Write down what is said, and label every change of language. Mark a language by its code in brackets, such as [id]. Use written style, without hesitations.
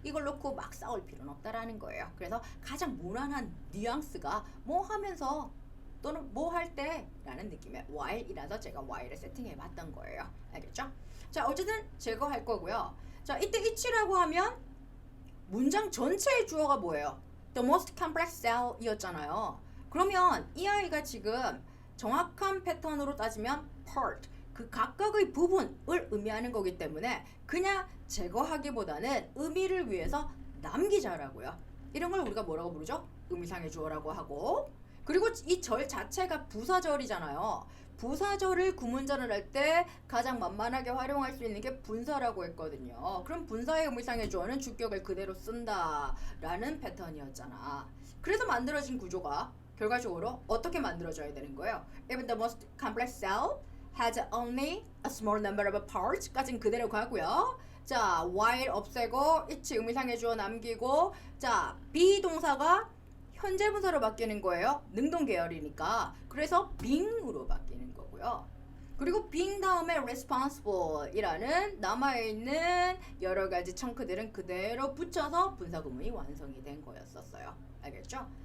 [ko] 이걸 놓고 막 싸울 필요는 없다라는 거예요. 그래서 가장 무난한 뉘앙스가 뭐 하면서 또는 뭐 할 때 라는 느낌의 while이라서 제가 while을 세팅해 봤던 거예요. 알겠죠? 자, 어쨌든 제거할 거고요. 자, 이때 each라고 하면 문장 전체의 주어가 뭐예요? [en] The most complex cell [ko] 이었잖아요. 그러면 이 아이가 지금 정확한 패턴으로 따지면 part, 그 각각의 부분을 의미하는 거기 때문에 그냥 제거하기보다는 의미를 위해서 남기자라고요. 이런 걸 우리가 뭐라고 부르죠? 의미상의 주어라고 하고, 그리고 이 절 자체가 부사절이잖아요. 부사절을 구문전을 할 때 가장 만만하게 활용할 수 있는 게 분사라고 했거든요. 그럼 분사의 의미상의 주어는 주격을 그대로 쓴다라는 패턴이었잖아. 그래서 만들어진 구조가 결과적으로 어떻게 만들어져야 되는 거예요? [en] Even the most complex cell has only a small number of parts [ko] 까지는 그대로 가고요. 자, while 없애고 each 의미상의 주어 남기고, 자, be 동사가 현재 분사로 바뀌는 거예요. 능동 계열이니까. 그래서 being으로 바뀌는 거고요. 그리고 being 다음에 responsible이라는 남아있는 여러 가지 청크들은 그대로 붙여서 분사 구문이 완성이 된 거였었어요. 알겠죠?